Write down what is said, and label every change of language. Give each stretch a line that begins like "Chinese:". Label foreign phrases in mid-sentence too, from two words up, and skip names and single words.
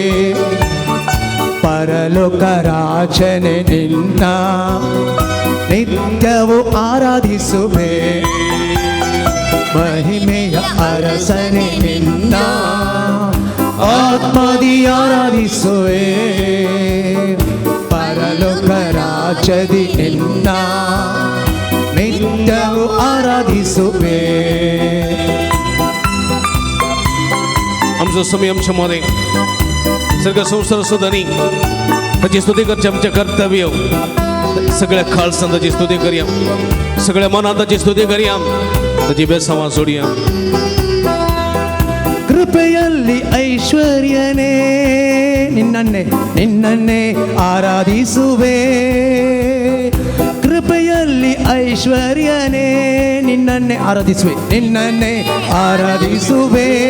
Kannada: ಪರಲೋಕ ರಾಜನೇ ನಿನ್ನ ನಿತ್ಯವೂ ಆರಾಧಿಸುವೆ. ಮಹಿಮೆಯ ಅರಸನೇ ನಿನ್ನ ಆತ್ಮದಿ ಆರಾಧಿಸುವೆ. ಪರಲೋಕ ರಾಜದಿ ನಿನ್ನ ನಿತ್ಯವೂ आराधिसुवे.
Konkani: आमचो समय आमच्या मध्ये सगळं संसार सुधानी ताची स्तुती करची आमच्या कर्तव्य. सगळ्या खालसां ताची स्तुती करया, सगळ्या मनात ताची स्तुती करया, ताची बेसंवाद सोडया.
Kannada: ಕೃಪೆಯಲ್ಲಿ ಐಶ್ವರ್ಯನೇ ನಿನ್ನನ್ನೇ ಆರಾಧಿಸುವೆ. ಕೃಪೆಯಲ್ಲಿ ಐಶ್ವರ್ಯನೇ ನಿನ್ನನ್ನೇ ಆರಾಧಿಸುವೆ.